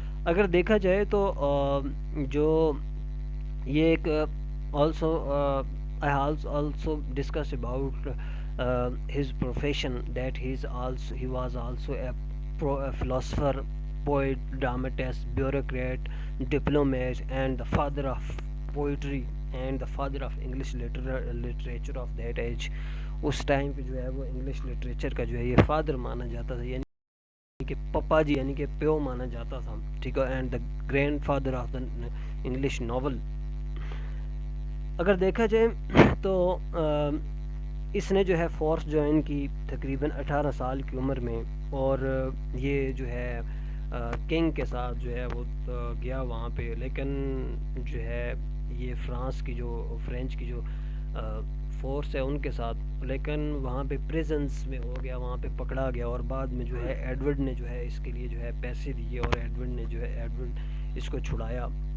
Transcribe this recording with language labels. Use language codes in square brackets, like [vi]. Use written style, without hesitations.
[ur] اگر دیکھا جائے تو جو یہ ایک [en] Also I also discuss about his profession that he was also a philosopher, poet, dramatist, bureaucrat, diplomat, and the father of poetry and the father of English literature of that age. [ur] اس time پہ جو ہے وہ English literature کا جو ہے یہ father مانا جاتا تھا, یعنی کہ پپا جی, یعنی کہ پیو مانا جاتا تھا. ٹھیک ہے, [en] And the grandfather of the English novel. [ur] اگر دیکھا جائے تو اس نے جو ہے فورس جوائن کی تقریباً 18 سال کی عمر میں, اور یہ جو ہے کنگ کے ساتھ جو ہے وہ گیا وہاں پہ, لیکن جو ہے یہ فرینچ کی جو فورس ہے ان کے ساتھ, لیکن وہاں پہ پریزنس میں ہو گیا, وہاں پہ پکڑا گیا, اور بعد میں جو ہے ایڈورڈ نے جو ہے اس کے لیے جو ہے پیسے دیے, اور ایڈورڈ اس کو چھڑایا.